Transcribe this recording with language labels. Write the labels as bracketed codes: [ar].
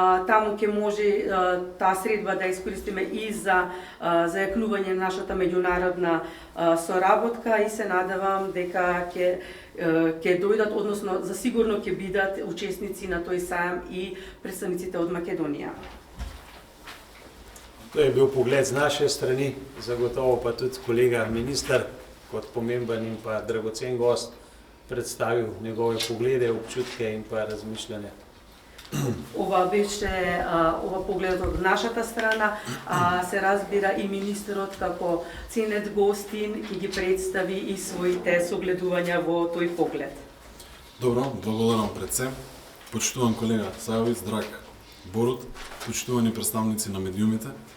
[mk] Таму ќе може таа средба да искористиме и за зајакнување на нашата меѓународна соработка и се надевам дека ќе дојдат, односно за сигурно ќе бидат учесници на тој сајм и представниците од Македонија. [sl] To je bil pogled z naše strani, zagotovo pa tudi kolega minister kot pomemben in pa dragocen gost predstavil njegove poglede, občutke in pa razmišljanja. [mk] Ова беше ова поглед од нашата страна, се разбира и министерот како ценет гостин ќе ги представи и своите согледувања во тој поглед. Добро, благодарам пред се. Почитуван колега Сајовиц, драг Борут, почитувани представници на медиумите.